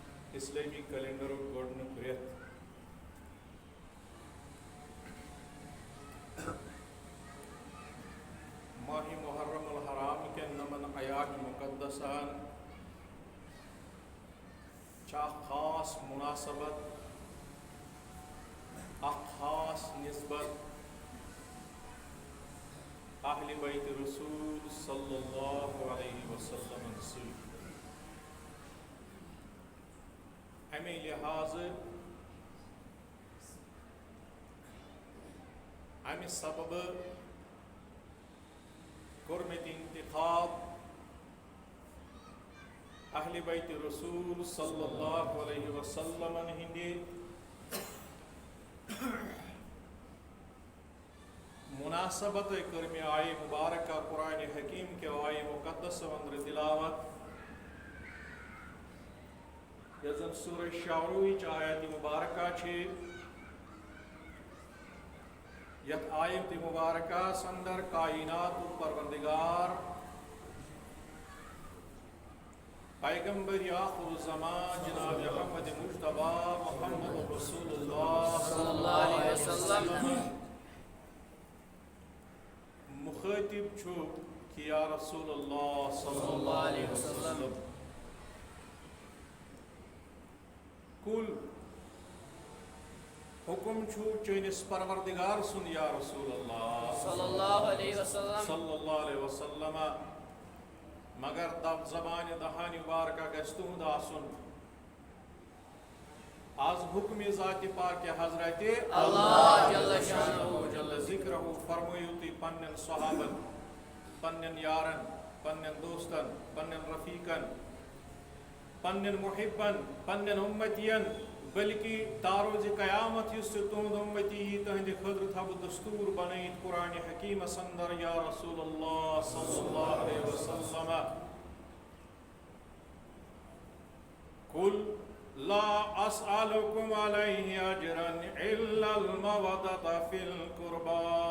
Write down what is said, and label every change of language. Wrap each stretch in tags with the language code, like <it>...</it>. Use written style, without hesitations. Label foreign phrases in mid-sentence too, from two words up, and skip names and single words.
<ks>اسلامی کیلنڈر گۄڈنیُک رٮ۪تھ ماہ محرم الحرام کٮ۪ن نَمن آیات مُقدسَن چھِ اکھ خاص مُناسبت، اکھ خاص نسبت اہلِ بیتِ رسول</ks> <ar>صلی اللہ علیہ وسلم</ar> <ks>سۭتۍ۔ اَمے لحاظٕ اَمہِ سببہٕ کوٚر مےٚ تہِ اِنتِخاب اہلِ بیتِ رسول</ks> <ar>صلی اللہ علیہ</ar> <ks>وسلمن ہٕنٛدِ مناسبتٕے کٔر مےٚ آیہِ مُبارکہ قرآنِ حکیٖم کیو آیہِ مُقدسو انٛدرٕ تِلاوت، یۄس زن سورہ شعروٕچ آیت مُبارکہ چھِ، یتھ آیت مُبارکس اندر کائناتُک پروردگار پیغمبر آخر الزمان جناب محمد مجتبیٰ محمد رسول اللہ</ks> <ar>صلی اللہ علیہ وسلم</ar> <ks>مخاطب چھُ کہ</ks> <ar>یا رسول اللہ صلی اللہ علیہ وسلم</ar> <ks>کُل حکم چھُ چٲنِس پروردگار سُنٛد</ks> <ar>یا رسول اللہ صلی اللہ علیہ وسلم،</ar> <ks>مگر زبانہِ دہانہِ مبارکہ گژھِ تُہُنٛد آسُن آز حکمِ ذاتِ پاکہِ حضرتِ اللہ</ks> <ar>جل شانہ جل ذکرہ</ar> <ks>فرمٲیِو تُہۍ پننٮ۪ن صحابن، پننٮ۪ن یارن، پننٮ۪ن دوستن، پننٮ۪ن رفیقن، پننٮ۪ن محبن، پننٮ۪ن اُمتین، بلکہ تاروزِ قیامت یُس تہِ تُہُنٛد اُمتی یی تٕہنٛدِ خٲطرٕ تھاو بہٕ دستوٗر بنٲیِتھ قرآنِ حکیٖمس اندر</ks> <ar>یا رسول اللہ صلی اللہ علیہ وسلم قل لا اسألكم علیہ اجرا الا المودۃ فی القربى۔</ar>